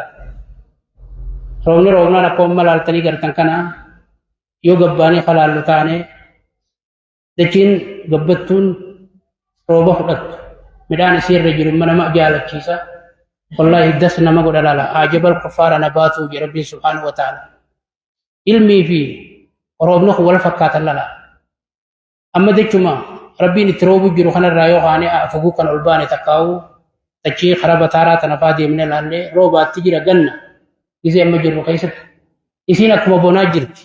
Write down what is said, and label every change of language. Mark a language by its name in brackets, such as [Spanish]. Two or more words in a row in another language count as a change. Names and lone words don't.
[Oromo] Roobnaan akka amma laaltanii gartan kana yoo gabbaanii halaallu taane dachiin gabbattuun rooba fudhattu. Midhaan isiirra jiru nama jaalachiisa. Wallahi das nama godha lala. [Arabic] أعجب الكفار نباته ji ربي سبحانه وتعالى. [Oromo] Ilmii fi roobni kun wal fakkaatan lala. Amma dachuma Rabbiin itti roobu jiru kanarraa yoo kaane afuguu kan ol baane takkaa'u dachii karaa bataaraa tana faa deemnee laallee roobaatti jira ganna. Gisee amma jirru keessatti. Isiin akkuma bonaa jirti.